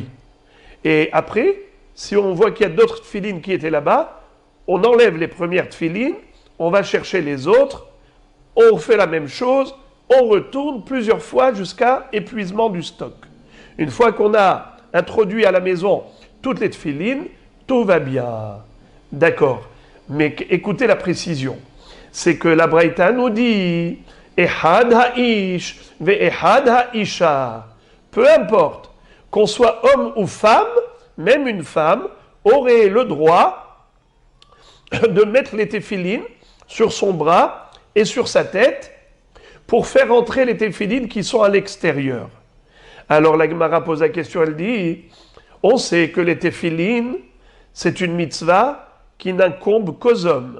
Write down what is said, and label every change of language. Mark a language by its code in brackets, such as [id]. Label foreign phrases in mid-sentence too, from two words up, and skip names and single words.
[fr] Et après, si on voit qu'il y a d'autres téphilines qui étaient là-bas, on enlève les premières téphilines, on va chercher les autres, on fait la même chose, on retourne plusieurs fois jusqu'à épuisement du stock. Une fois qu'on a introduit à la maison toutes les téphilines, tout va bien. D'accord. Mais écoutez la précision. C'est que la Braïta nous dit [he] אחד האיש ואחד האשה. [fr] Peu importe qu'on soit homme ou femme, même une femme aurait le droit de mettre les téphilines sur son bras et sur sa tête pour faire entrer les téphilines qui sont à l'extérieur. Alors la Gemara pose la question, elle dit, on sait que les téphilines, c'est une mitzvah qui n'incombe qu'aux hommes.